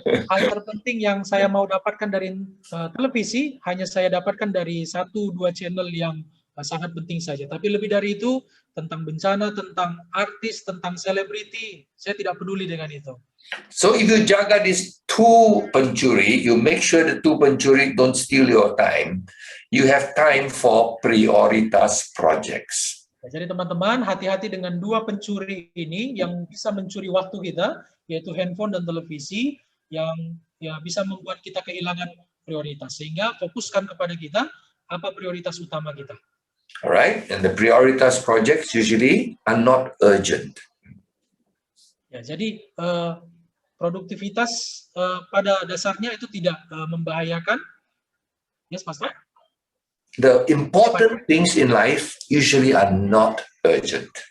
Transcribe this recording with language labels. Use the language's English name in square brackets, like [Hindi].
[Indonesian] Hal terpenting yang saya mau dapatkan dari televisi hanya saya dapatkan dari 1-2 channel yang sangat penting saja. Tapi lebih dari itu, tentang bencana, tentang artis, tentang selebriti, saya tidak peduli dengan itu. [English] So if you jaga these two pencuri, you make sure the two pencuri don't steal your time. You have time for prioritas projects. [Indonesian] Jadi teman-teman, hati-hati dengan dua pencuri ini yang bisa mencuri waktu kita, yaitu handphone dan televisi, yang ya bisa membuat kita kehilangan prioritas. Sehingga fokuskan kepada kita, apa prioritas utama kita. [English] Alright, and the prioritas projects usually are not urgent. [Indonesian] Ya, jadi produktivitas pada dasarnya itu tidak membahayakan. [English] Yes, Pastor? The important things in life usually are not urgent.